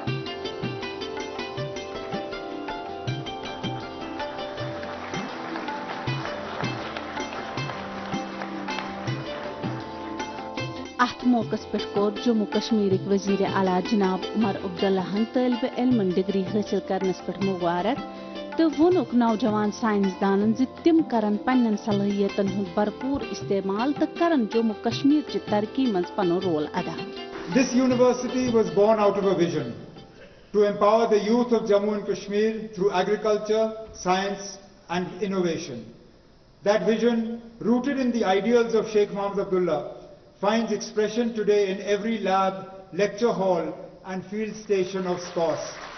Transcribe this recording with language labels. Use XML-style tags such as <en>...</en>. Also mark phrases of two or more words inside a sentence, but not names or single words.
<ks>अथ मौकस पे जम्मू कश्मीर वजीर आला जनाब उमर अब्दुल्ला तालिब इल्मन डिग्री हासिल करनस पे मुबारक तो वोनुक नौजवान साइंसदानन तिम करन पन्न सलाहियतन हुंद भरपूर इस्तेमाल तो करन जम्मू कश्मीर च तरक्की मज पनो रोल अदा.</ks> <en>This university was born out of a vision to empower the youth of Jammu and Kashmir through agriculture, science and innovation. That vision, rooted in the ideals of Sheikh Mohammed Abdullah, finds expression today in every lab, lecture hall and field station of SPOST.</en>